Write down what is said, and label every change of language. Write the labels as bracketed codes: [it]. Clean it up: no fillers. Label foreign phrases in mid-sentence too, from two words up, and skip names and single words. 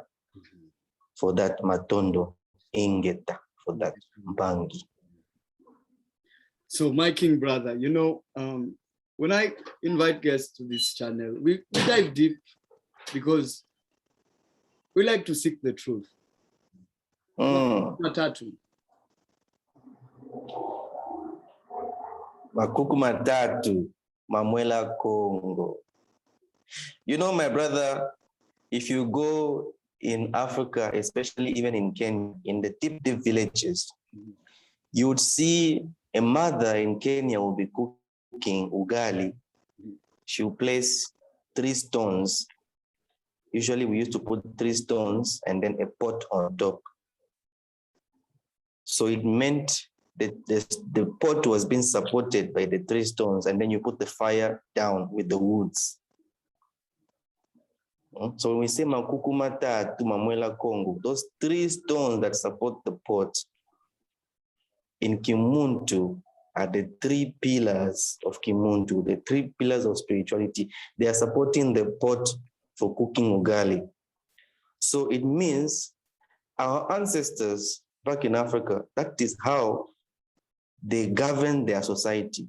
[en] For that Matondo, Ingeta, for that Mbangi. So my king brother, you know, when I invite guests to this channel, we dive deep because we like to seek the truth. Matatu. [kg] Makuku matatu, Mamuela Congo. [en] You know, my brother, if you go in Africa, especially even in Kenya, in the deep villages, you would see a mother in Kenya will be cooking ugali. She will place 3 stones. Usually we used to put 3 stones and then a pot on top. So it meant the pot was being supported by the 3 stones, and then you put the fire down with the woods. So when we say [kg] makuku matatu mamwela Congo, [en] those 3 stones that support the pot in Kimuntu are the 3 pillars of Kimuntu, the 3 pillars of spirituality. They are supporting the pot for cooking ugali. So it means our ancestors back in Africa, that is how they governed their society.